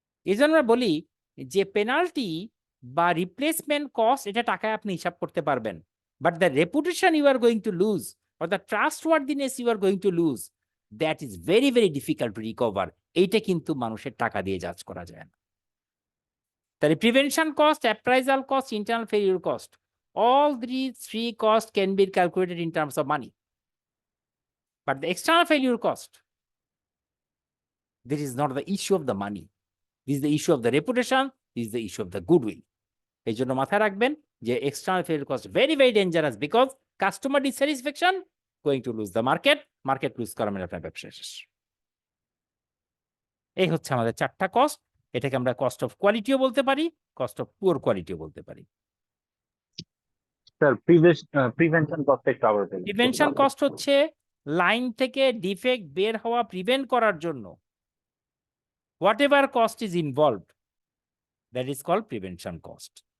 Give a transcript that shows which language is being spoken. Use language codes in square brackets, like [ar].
[bn] এই জন্য আমরা বলি যে পেনাল্টি বা রিপ্লেসমেন্ট কস্ট এটা টাকায় আপনি হিসাব করতে পারবেন, [en] But the reputation you are going to lose or the trustworthiness you are going to lose, that is very very difficult to recover. [bn] এইটা কিন্তু মানুষের টাকা দিয়ে জাজ করা যায় না। [en] তাহলে prevention cost, appraisal cost, internal failure cost, all these three costs can be calculated in terms of money. But the external failure cost, this is not the issue of the money. This is the issue of the reputation. This is the issue of the goodwill. [bn] এই জন্য মাথায় রাখবেন যে [en] external failure cost very very dangerous because customer dissatisfaction going to lose the market, market lose করা [bn] মানে আপনার ব্যবসা শেষ। এই হচ্ছে আমাদের চারটা কস্ট। এটাকে আমরা কস্ট অফ কোয়ালিটিও বলতে পারি, কস্ট অফ পুয়ার কোয়ালিটিও বলতে পারি। স্যার প্রিভেনশন কস্ট একটু আবার বলুন। প্রিভেনশন কস্ট হচ্ছে লাইন থেকে ডিফেক্ট বের হওয়া প্রিভেন্ট করার জন্য [en] Whatever cost is involved, that is called prevention cost.